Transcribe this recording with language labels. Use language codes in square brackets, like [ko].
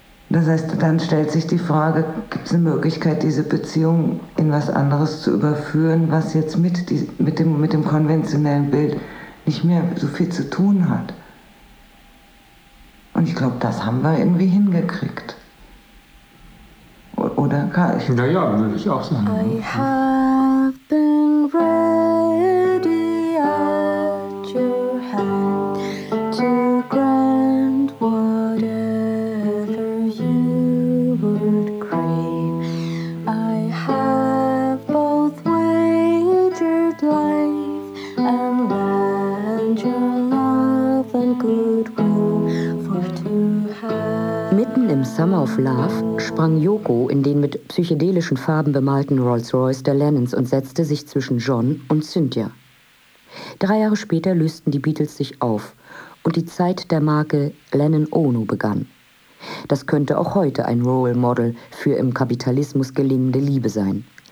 [de] Das heißt, dann stellt sich die Frage, gibt es eine Möglichkeit, diese Beziehung in was anderes zu überführen, was jetzt mit dem konventionellen Bild nicht mehr so viel zu tun hat? Und ich glaube, das haben wir irgendwie hingekriegt. Oder? Naja, würde ich auch sagen. [en] I have been ready at your hand to grant whatever you would crave. I have both wagered life and lent your love and goodwill for to have. [de] Mitten im Summer of Love sprang Yoko in den mit psychedelischen Farben bemalten Rolls-Royce der Lennons und setzte sich zwischen John und Cynthia. 3 Jahre später lösten die Beatles sich auf und die Zeit der Marke Lennon Ono begann. Das könnte auch heute ein Role Model für im Kapitalismus gelingende Liebe sein.